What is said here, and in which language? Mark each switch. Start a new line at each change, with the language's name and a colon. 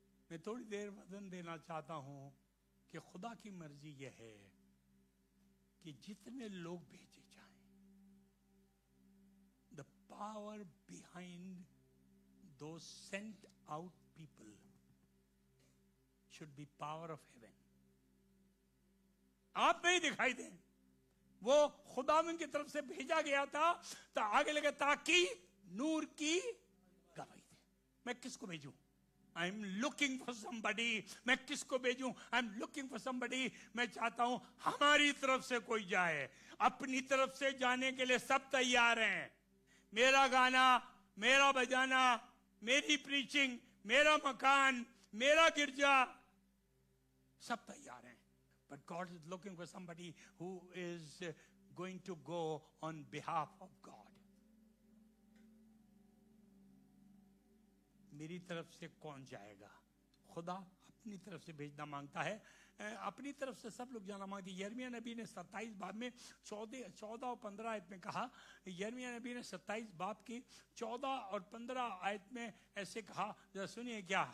Urdu: میں تھوڑی دیر وزن دینا چاہتا ہوں کہ خدا کی مرضی یہ ہے کہ جتنے لوگ بھیجے جائیں,
English: the power behind those sent out people should be power of heaven.
Urdu: آپ نہیں دکھائی دیں. وہ خداوند کی طرف سے بھیجا گیا تھا تو آگے لگا تاکہ نور کی گواہی دے. میں کس کو بھیجوں؟
English: I am looking for somebody.
Urdu: میں کس کو بھیجوں؟ I am looking for somebody. میں چاہتا ہوں ہماری طرف سے کوئی جائے. اپنی طرف سے جانے کے لیے سب تیار ہیں. میرا گانا, میرا بجانا, میری پریچنگ, میرا مکان, میرا گرجا, سب تیار ہیں.
English: But God is looking for somebody who is going to go on behalf of God.
Urdu: میری طرف سے کون جائے گا؟ خدا اپنی طرف سے بھیجنا مانگتا ہے. اپنی طرف سے سب لوگ جانا مانگتے ہیں. یرمیہ نبی نے 27 باب میں 14 اور 15 آیت میں کہا. یرمیہ نبی نے 27 باب کی 14 اور 15 آیت میں ایسے کہا, ذرا سنیے کیا.